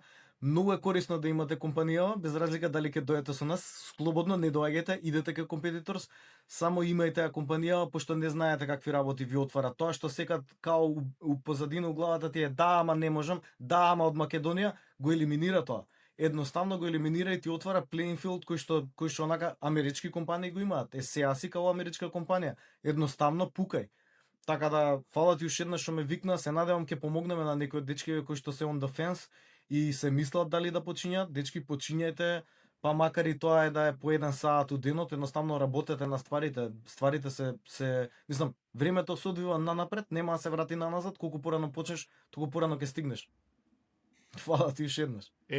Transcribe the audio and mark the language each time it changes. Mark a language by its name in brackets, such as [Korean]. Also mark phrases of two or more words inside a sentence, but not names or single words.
[Macedonian] Многу е корисно да имате компанија, без разлика дали ќе дојдете со нас, слободно не доаѓајте, идете кај компетиторс, само имајте ја компанија, пошто не знаете какви работи ви отвара. Тоа што секад као у позадина у главата ти е да, ама не можам, да, ама од Македонија, го елиминира тоа. едноставно го елиминира и ти отвара [English] playing field [Macedonian] кој што онака амерички компании го имаат. Сега си као америчка компанија, едноставно пукај. Така да, фала ти уште еднаш што ме викна, се надевам ќе помогнеме на некои дечки кои што се [English] on the fence [Macedonian] и се мислат дали да почињат. Дечки, почињајте, па макар и тоа е да е по 1 саат у денот, едноставно работете на стварите. Стварите мислам, времето се одвива нанапред, нема да се врати наназад, колку порано почнеш, толку порано ќе стигнеш. Фала ти уште еднаш.